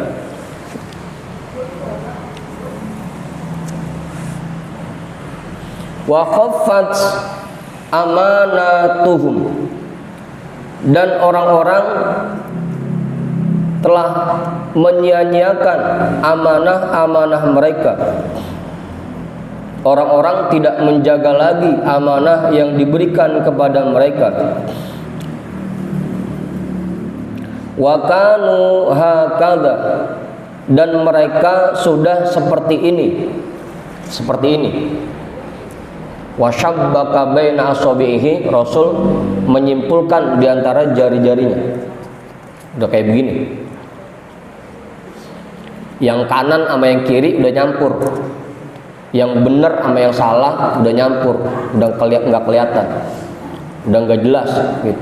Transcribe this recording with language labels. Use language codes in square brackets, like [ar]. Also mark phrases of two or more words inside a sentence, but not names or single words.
[ar] وخفت أماناتهم, [id] dan orang-orang telah menyia-nyiakan amanah-amanah mereka. Orang-orang tidak menjaga lagi amanah yang diberikan kepada mereka. [ar] وكانوا هكذا, [id] dan mereka sudah seperti ini. [ar] وشبك بين أصابعه, [id] Rasul menyimpulkan di antara jari-jarinya. Udah kayak begini. Yang kanan sama yang kiri udah nyampur. Yang benar sama yang salah udah nyampur, udah nggak kelihatan, udah nggak jelas gitu.